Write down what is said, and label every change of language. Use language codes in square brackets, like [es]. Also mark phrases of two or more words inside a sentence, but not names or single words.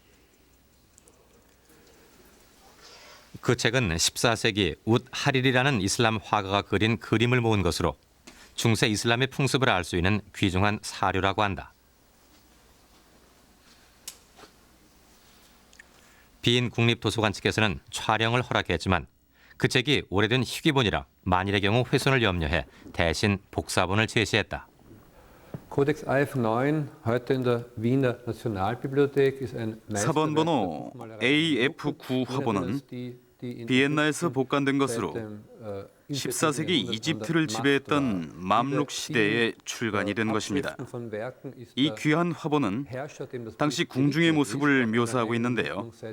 [ko] 그 책은 14세기 웃 하릴이라는 이슬람 화가가 그린 그림을 모은 것으로 중세 이슬람의 풍습을 알 수 있는 귀중한 사료라고 한다. 빈 국립도서관 측에서는 촬영을 허락했지만 그 책이 오래된 희귀본이라 만일의 경우 훼손을 염려해 대신 복사본을 제시했다. [de] Codex AF9, heute in der Wiener Nationalbibliothek, ist ein [ko] 사본번호 AF9 화본은 비엔나에서 복간된 것으로 14세기 이집트를 지배했던 맘룩 시대에 출간이 된 것입니다. 이 귀한 화본은 당시 궁중의 모습을 묘사하고 있는데요.